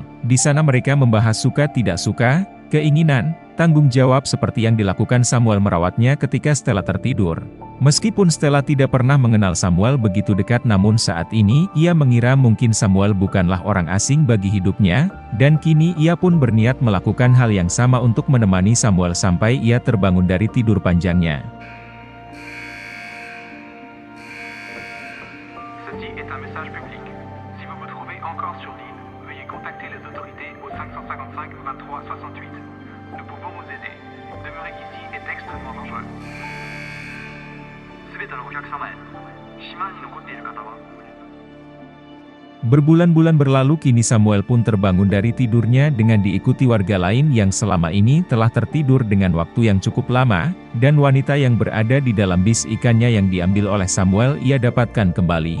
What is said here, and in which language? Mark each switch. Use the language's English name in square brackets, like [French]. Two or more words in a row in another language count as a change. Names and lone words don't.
[Indonesian] Di sana mereka membahas suka tidak suka, keinginan, tanggung jawab seperti yang dilakukan Samuel merawatnya ketika Stella tertidur. Meskipun Stella tidak pernah mengenal Samuel begitu dekat namun saat ini ia mengira mungkin Samuel bukanlah orang asing bagi hidupnya, dan kini ia pun berniat melakukan hal yang sama untuk menemani Samuel sampai ia terbangun dari tidur panjangnya. [French] Ceci est un message public. Si vous vous trouvez encore sur l'île, veuillez contacter les autorités au 555 23 68. Nous pouvons vous aider. Demeurer ici est extrêmement dangereux. [Indonesian] Berbulan-bulan berlalu kini Samuel pun terbangun dari tidurnya dengan diikuti warga lain yang selama ini telah tertidur dengan waktu yang cukup lama, dan wanita yang berada di dalam bis ikannya yang diambil oleh Samuel ia dapatkan kembali.